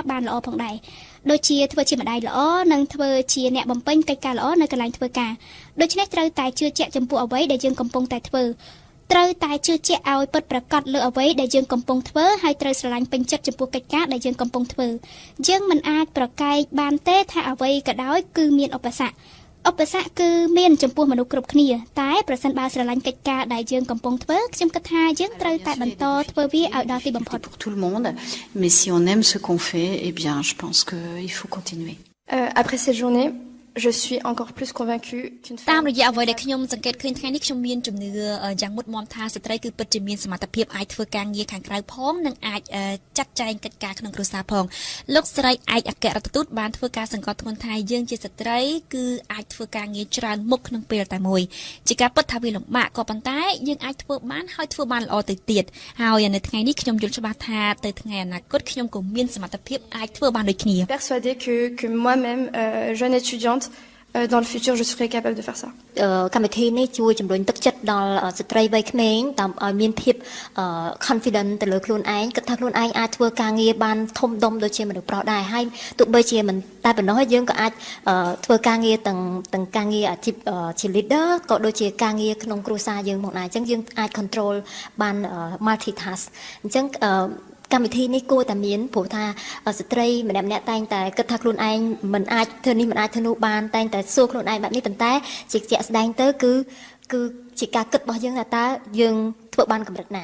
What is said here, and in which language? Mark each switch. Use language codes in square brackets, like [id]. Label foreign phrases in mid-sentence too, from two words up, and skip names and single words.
[km] បានល្អផងដែរដូចជាធ្វើជាម្ដាយល្អនិងធ្វើជាអ្នកបំពេញកិច្ចការល្អនៅកន្លែងធ្វើការដូច្នេះត្រូវតែជឿជាក់ចំពោះអ្វីដែលយើងកំពុងតែធ្វើត្រូវតែជឿជាក់ឲ្យពិតប្រាកដលើអ្វីដែលយើងកំពុងធ្វើហើយត្រូវស្រឡាញ់ពេញចិត្តចំពោះកិច្ចការដែលយើងកំពុងធ្វើយើងមិនអាចប្រកែកបានទេថាអ្វីក៏ដោយគឺមានឧបសគ្គគឺមានចំពោះមនុស្សគ្រប់គ្នាតែប្រសិនបើស្រឡាញ់កិច្ចការដែលយើងកំពុងធ្វើខ្ញុំគិតថាយើងត្រូវតែបន្តធ្វើវាឲ្យដល់ទីបំផុត [fr] pour tout le monde mais si on aime ce qu'on fait eh bien je pense que il faut continuer Après cette journée je suis encore plus convaincue qu'une [km] តាម [fr] femme [km] រយៈអ្វីដែលខ្ញុំសង្កេតឃើញថ្ងៃនេះខ្ញុំមានជំនឿយ៉ាងមុតមាំថាស្ត្រីគឺពិតជាមានសមត្ថភាពអាចធ្វើការងារខាងក្រៅផងនិងអាចចាត់ចែងកិច្ចការក្នុងគ្រួសារផងលោកស្រីឯកអគ្គរដ្ឋទូតបានធ្វើការសង្កត់ធ្ងន់ថាយើងជាស្ត្រីគឺអាចធ្វើការងារច្រើនមុខក្នុងពេលតែមួយជាការពិតថាវាលំបាកក៏ប៉ុន្តែយើងអាចធ្វើបានហើយធ្វើបានល្អទៅទៀតហើយនៅថ្ងៃនេះខ្ញុំយល់ច្បាស់ថាទៅថ្ងៃអនាគតខ្ញុំក៏មានសមត្ថភាពអាចធ្វើបានដូចគ្នា [fr] persuadée que moi-même jeune étudiante dans le futur je serai capable de faire ça [km] កម្មវិធីនេះជួយជំរុញទឹកចិត្តដល់ស្ត្រីវ័យក្មេងតាមឲ្យមានភាព confident ទៅលើខ្លួនឯងគិតថាខ្លួនឯងអាចធ្វើការងារបានធំដុំ ដូចជាមនុស្សប្រុសដែរហើយទោះបីជាមិនតែប៉ុណ្ណោះយើងក៏អាចធ្វើការងារទាំងការងារអាជីពជា leader ក៏ដូចជាការងារក្នុងគ្រួសារយើងមកដែរអញ្ចឹងយើងអាច control បាន multitask អញ្ចឹងកម្មវិធីនេះគួរតែមានព្រោះថាស្ត្រីម្នាក់ៗតែងតែគិតថាខ្លួនឯងមិនអាចធ្វើនេះមិនអាចធ្វើនោះបានតែងតែសួរខ្លួនឯងបែបនេះប៉ុន្តែជាក់ស្ដែងទៅគឺជាការគិតរបស់យើងថាតើយើងធ្វើបានកម្រិតណា